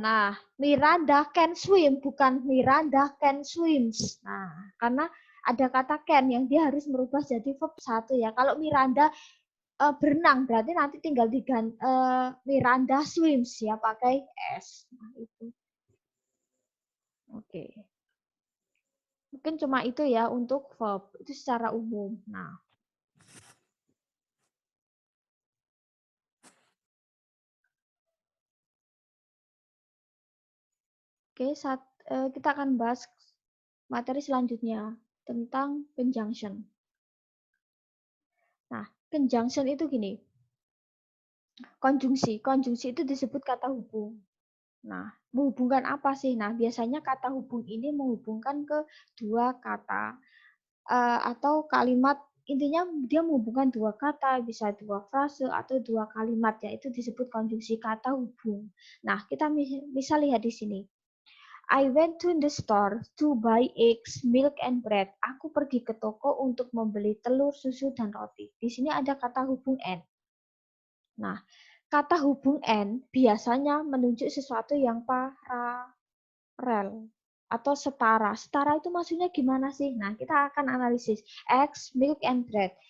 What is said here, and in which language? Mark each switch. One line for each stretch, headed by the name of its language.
English: Nah, Miranda can swim,
Indonesian: bukan
English: Miranda can swims.
Indonesian: Nah, karena ada kata can yang dia harus merubah jadi verb 1 ya. Kalau Miranda berenang, berarti nanti tinggal diganti
English: Miranda swims
Indonesian: ya, pakai S. Nah, itu. Oke. Mungkin cuma itu ya untuk verb, itu secara umum. Nah, oke, kita akan bahas materi selanjutnya tentang conjunction. Nah, conjunction itu gini. Konjungsi itu disebut kata hubung. Nah, menghubungkan apa sih? Nah, biasanya kata hubung ini menghubungkan ke dua kata atau kalimat. Intinya dia menghubungkan dua kata, bisa dua frase atau dua kalimat, yaitu disebut konjungsi kata hubung. Nah, kita bisa lihat di sini.
English: I went to the store to buy eggs, milk, and bread.
Indonesian: Aku pergi ke toko untuk membeli telur, susu, dan roti. Di sini ada kata hubung and. Nah, kata hubung and biasanya menunjuk sesuatu yang paralel atau setara. Setara itu maksudnya gimana sih? Nah, kita akan analisis.
English: Eggs, milk, and bread.